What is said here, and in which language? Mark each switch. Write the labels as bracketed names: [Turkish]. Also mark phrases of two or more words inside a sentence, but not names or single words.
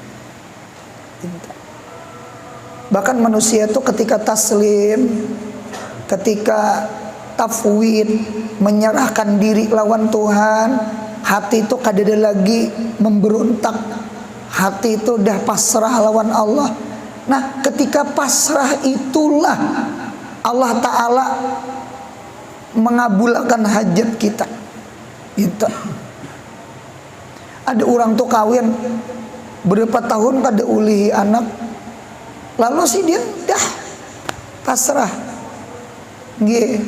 [Indonesian] Bahkan manusia itu ketika taslim, ketika tafwid, menyerahkan diri lawan Tuhan, hati itu kadada lagi memberontak, hati itu udah pasrah lawan Allah. Nah ketika pasrah itulah Allah Ta'ala mengabulkan hajat kita gitu. Ada orang tuh kawin berapa tahun [Banjar] kada ulihi [Indonesian] anak, lalu si dia dah pasrah. Nggih.